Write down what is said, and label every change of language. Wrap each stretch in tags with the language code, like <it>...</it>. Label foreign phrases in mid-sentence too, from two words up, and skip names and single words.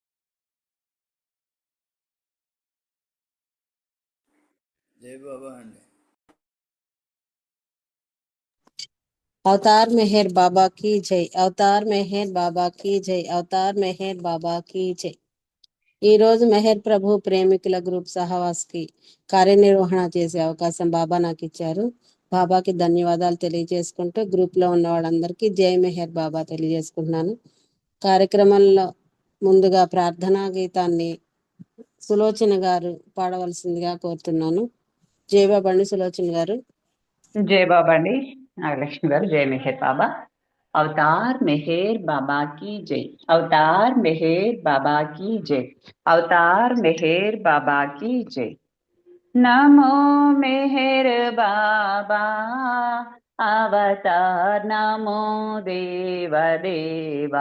<te>జై బాబా అండి।</te> <hi>अवतार मेहर बाबा की जय। अवतार मेहर बाबा की जय। अवतार मेहर बाबा की जय।</hi> <te>ఈ రోజు మెహర్ ప్రభు ప్రేమికుల గ్రూప్ సహవాస్కి కార్యనిర్వహణ చేసే అవకాశం బాబా నాకు ఇచ్చారు. బాబాకి ధన్యవాదాలు తెలియజేసుకుంటూ గ్రూప్ లో ఉన్న వాళ్ళందరికీ</te> <hi>जय मेहर बाबा</hi> <te>తెలియజేసుకుంటున్నాను. కార్యక్రమంలో ముందుగా ప్రార్థనా గీతాన్ని సులోచన గారు పాడవలసిందిగా కోరుతున్నాను. జై బాబా అండి సులోచన గారు. జై బాబా అండి నాగలక్ష్మి గారు జై మెహర్ బాబా।</te> <hi>अवतार मेहर बाबा की जय। अवतार मेहर बाबा की जय। अवतार मेहर बाबा की जय। नमो मेहर बाबा अवतार नमो देव देवा।</hi>